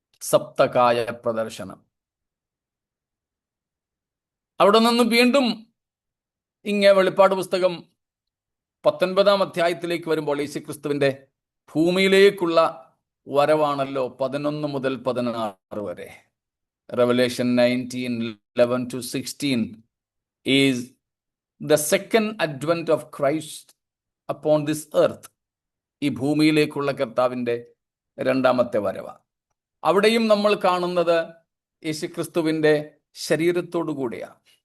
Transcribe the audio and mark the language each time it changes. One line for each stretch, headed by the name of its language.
Malayalam: സപ്തകായ പ്രദർശനം. അവിടെ നിന്ന് വീണ്ടും വെളിപ്പാട് പുസ്തകം 19-ാം അധ്യായത്തിലേക്ക് വരുമ്പോൾ യേശുക്രിസ്തുവിന്റെ ഭൂമിയിലേക്കുള്ള വരവാണല്ലോ 11 മുതൽ 16 വരെ.
English: Revelation 19:11-16 is the second advent of Christ upon this earth.
Malayalam: ഈ ഭൂമിയിലേക്കുള്ള കർത്താവിന്റെ രണ്ടാമത്തെ വരവ. അവിടെയും നമ്മൾ കാണുന്നത് യേശുക്രിസ്തുവിന്റെ ശരീരത്തോടു കൂടിയാണ്.